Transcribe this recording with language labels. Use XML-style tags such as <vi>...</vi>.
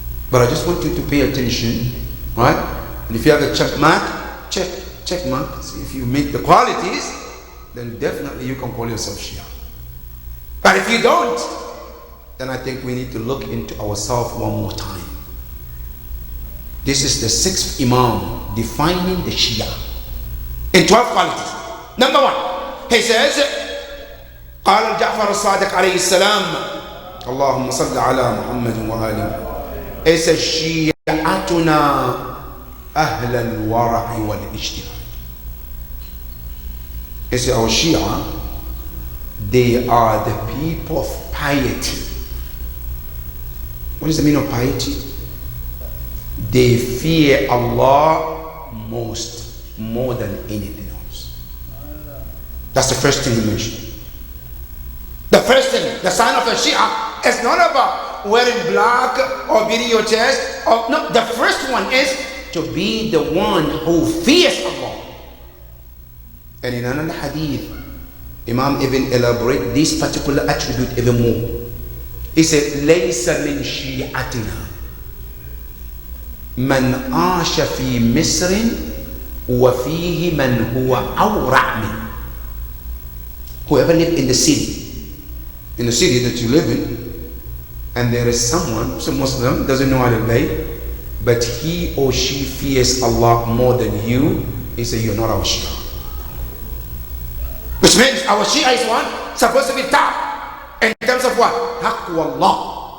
<en>But I just want you to pay attention, right? And if you have a check mark, check mark. See if you meet the qualities, then definitely you can call yourself Shia. But if you don't, then I think we need to look into ourselves one more time. This is the 6th Imam defining the Shia in 12 qualities. Number 1, he says,</en> <ar>قال جعفر الصادق عليه السلام اللهم صل على محمد وآله.</ar> <en>He says,</en> <ar>شيعتنا أهل الورع والاجتهاد.</ar> <en>He says, our Shia, they are the people of piety. What is the meaning of piety? They fear Allah more than anything else. That's the first thing he mentioned. The first thing, the sign of a Shia is not about wearing black or beating your chest. No, the first one is to be the one who fears Allah. And in another hadith, Imam even elaborate this particular attribute even more. He said,</en> <ar>لَيْسَ مِنْ شِيعَتِنَا مَنْ عَاشَ فِي مِصْرٍ وَفِيهِ مَنْ هُوَ أَوْرَعْ مِنْ.</ar> <en>Whoever lived in the city that you live in, and there is someone, some Muslim, doesn't know how to pray, but he or she fears Allah more than you, he said, you're not our Shia. Which means our Shia is one supposed to be top in terms of what? Taqwa Allah.</en>